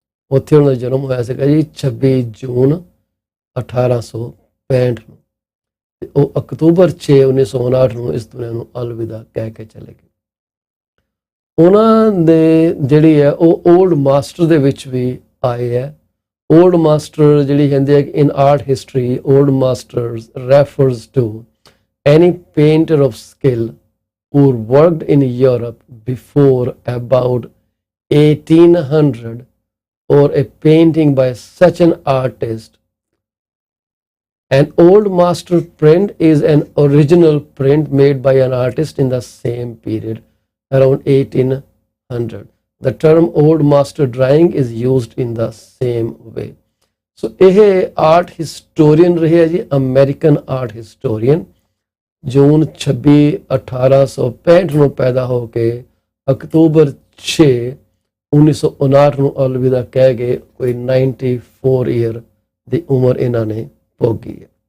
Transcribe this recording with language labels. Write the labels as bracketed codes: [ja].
[pa] ਉੱਥੇ ਉਹਨਾਂ ਦਾ ਜਨਮ ਹੋਇਆ ਸੀਗਾ ਜੀ 26 ਜੂਨ 1865 ਨੂੰ, ਅਤੇ ਉਹ ਅਕਤੂਬਰ 6 1959 ਨੂੰ ਇਸ ਦੁਨੀਆ ਨੂੰ ਅਲਵਿਦਾ ਕਹਿ ਕੇ ਚਲੇ ਗਏ। ਉਹਨਾਂ ਦੇ ਜਿਹੜੀ ਹੈ ਉਹ ਓਲਡ ਮਾਸਟਰ ਦੇ ਵਿੱਚ ਵੀ ਆਏ ਹੈ। ਓਲਡ ਮਾਸਟਰ ਜਿਹੜੀ ਕਹਿੰਦੇ ਆ ਕਿ [en] In art history old masters refers to any painter of skill who worked in Europe before about 1800 or a painting by such an artist. An old master print is an original print made by an artist in the same period, around 1800. The term old master drawing is used in the same way. [pa] So ਇਹ art historian ਰਹੇ ਜੀ, [en] American art historian, [pa] ਜੂਨ 26 1865 ਨੂੰ ਪੈਦਾ ਹੋ ਕੇ October 6 1959 ਨੂੰ ਅਲਵਿਦਾ ਕਹਿ ਗਏ। ਕੋਈ 94 ਈਅਰ ਦੀ ਉਮਰ ਇਹਨਾਂ ਨੇ ਭੋਗੀ ਹੈ।